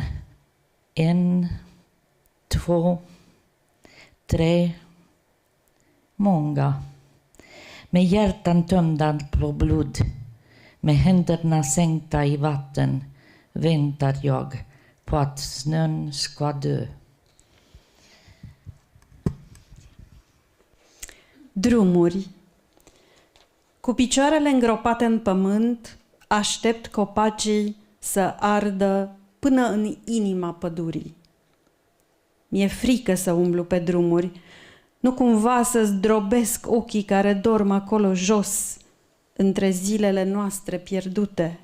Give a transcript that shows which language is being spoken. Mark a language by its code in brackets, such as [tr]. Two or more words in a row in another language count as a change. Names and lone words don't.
[sv] 1, 2, 3, många. Med hjärtan tömda på blod, med händerna sänkta i vatten, väntar jag på att snön ska dö. [ro] Drumuri. Cu picioarele îngropate în pământ, aștept copacii să ardă până în inima pădurii. Mi-e frică să umblu pe drumuri, nu cumva să zdrobesc ochii care dorm acolo jos, între zilele noastre pierdute.